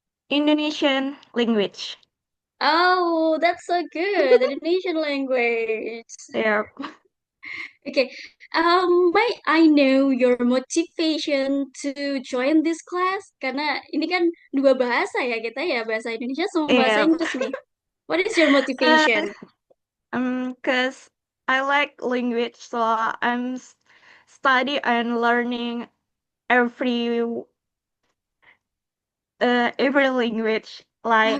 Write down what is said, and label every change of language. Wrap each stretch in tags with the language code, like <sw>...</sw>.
<en>Indonesian language. Oh, that's so good. Indonesian language. Yep. Okay. May I know your motivation to join this class?</en> <id>Karena ini kan dua bahasa ya kita ya, bahasa Indonesia sama bahasa</id> <en>Yep.</en> <id>Inggris nih.</id> <en>What is your Uh, motivation? cause I like language, so I'm study and learning every every language like</en>